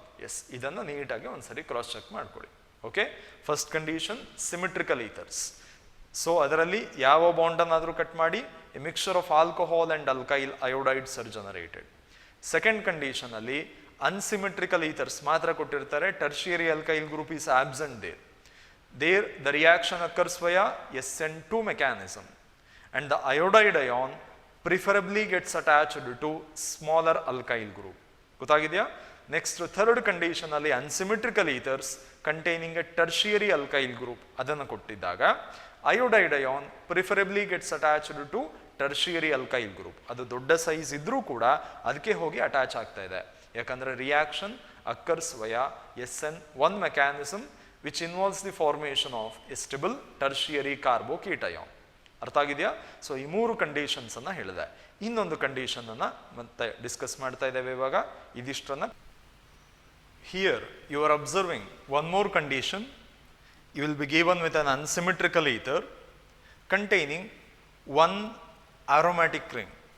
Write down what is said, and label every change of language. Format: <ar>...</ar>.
<kn>S, ಇದನ್ನು ನೀಟಾಗಿ ಒಂದ್ಸರಿ ಕ್ರಾಸ್ ಚೆಕ್ ಮಾಡ್ಕೊಳ್ಳಿ. Okay, first condition symmetrical ethers.</kn> <en>so</en> <kn>ಅದರಲ್ಲಿ ಯಾವ ಬಾಂಡನ್ನಾದರೂ ಕಟ್ ಮಾಡಿ</kn> <en>A mixture of alcohol and alkyl iodides are generated.</en> <kn>Second condition ಅಲ್ಲಿ ಅನ್ಸಿಮಿಟ್ರಿಕಲ್ ಈಥರ್ಸ್ ಮಾತ್ರ ಕೊಟ್ಟಿರ್ತಾರೆ.</kn> <en>Tertiary alkyl group is absent there. There the reaction occurs via SN2 mechanism and the iodide ion preferably gets attached to smaller alkyl group.</en> <kn>ಗೊತ್ತಾಗಿದೆಯಾ?</kn> <en>next third condition ಅಲ್ಲಿ unsymmetrical ethers containing a tertiary alkyl group</en> <kn>ಅದನ್ನು ಕೊಟ್ಟಿದ್ದಾಗ</kn> <en>Iodide ion preferably gets attached to tertiary alkyl group.</en> <kn>ಅದು ದೊಡ್ಡ size ಇದ್ರೂ ಕೂಡ ಅದಕ್ಕೆ ಹೋಗಿ attach ಆಗ್ತಾ ಇದೆ. ಯಾಕಂದ್ರೆ</kn> <en>Reaction occurs via SN1 mechanism which involves the formation of a stable tertiary carbocation.</en> <kn>ಅರ್ಥ ಆಗಿದೆಯಾ? ಸೊ ಈ ಮೂರು ಕಂಡೀಷನ್ಸ್ ಅನ್ನ ಹೇಳಿದೆ. ಇನ್ನೊಂದು ಕಂಡೀಷನ್ ಅನ್ನ ಮತ್ತೆ ಡಿಸ್ಕಸ್ ಮಾಡ್ತಾ ಇದ್ದೇವೆ ಇವಾಗ. ಇದಿಷ್ಟನ್ನ</kn> <en>Here you are observing one more condition. You will be given with an unsymmetrical ether containing one aromatic ring.</en>